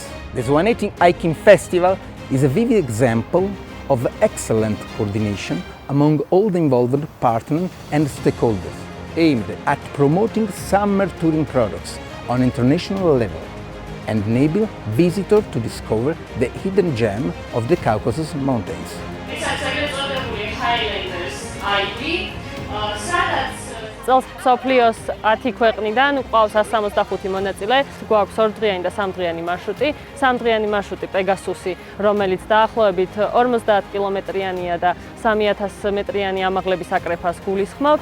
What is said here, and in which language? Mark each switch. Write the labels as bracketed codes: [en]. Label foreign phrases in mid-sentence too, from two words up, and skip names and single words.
[en] The Svaneti Hiking Festival is a vivid example of excellent coordination among all the involved partners and stakeholders, aimed at promoting summer touring products on international level and enable visitors to discover the hidden gem of the Caucasus Mountains. [ka] წელს მსოფლიოს 10 ქვეყნიდან გვყავს 165 მონაწილე, გვაქვს 2დღიანი და 3დღიანი მარშრუტი. 3დღიანი მარშრუტი პეგასუსი, რომელიც დაახლოებით 50 კილომეტრიანია და 3000 მეტრიანი ამაღლების აკრეფას გულისხმობს.